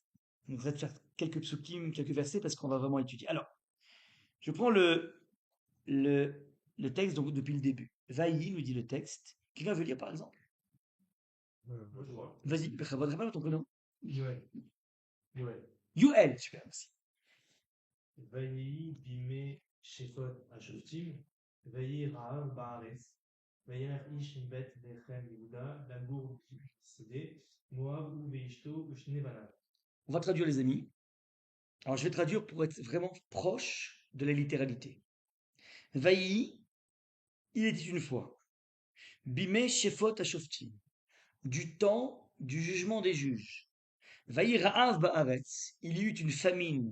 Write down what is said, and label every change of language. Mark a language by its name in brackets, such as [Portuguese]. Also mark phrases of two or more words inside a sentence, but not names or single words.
[French] Donc, je vais te faire quelques psukim, quelques versets parce qu'on va vraiment étudier. Alors, je prends le, le texte donc, depuis le début. Vaï nous dit le texte. Quelqu'un veut lire par exemple? Moi, je vois. Vas-y, rappelle ton prénom. Yoel. Yoel. Youel, super, merci. [Hebrew] ויהי בימי שפוט השופטים, ויהי רעב בארץ, וילך איש מבית לחם יהודה לגור בשדה, מואב הוא ואשתו ושני בניו. [French] On va traduire les amis. Alors je vais traduire pour être vraiment proche de la littéralité. Vaï, il était une fois. [Hebrew] בימי שפוט השופטים, [French] du temps du jugement des juges. [Hebrew] ויהי רעב בארץ, [French] il y eut une famine.